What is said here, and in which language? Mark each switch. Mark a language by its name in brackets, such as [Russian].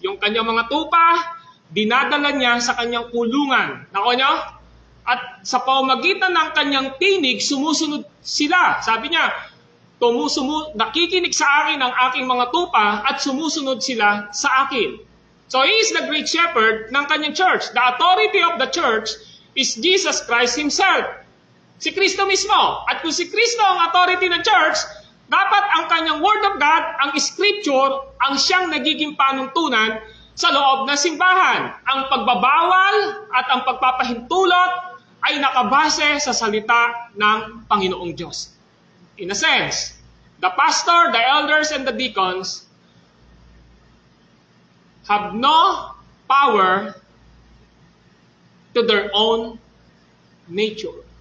[Filipino] Yung kanyang mga tupa, dinadala niya sa kanyang kulungan. Nako niyo? At sa pamamagitan ng kanyang tinig, sumusunod sila. Sabi niya, nakikinig sa akin ang aking mga tupa at sumusunod sila sa akin. [English] So He is the great shepherd [Filipino] ng kanyang [English] church. The authority of the church is Jesus Christ Himself. [Filipino] Si Kristo mismo. At kung si Kristo ang authority ng church, dapat ang kanyang Word of God, ang Scripture, ang siyang nagiging panuntunan sa loob ng simbahan. Ang pagbabawal at ang pagpapahintulot ay nakabase sa salita ng Panginoong Diyos. [English] In a sense, the pastor, the elders, and the deacons have no power to their own nature.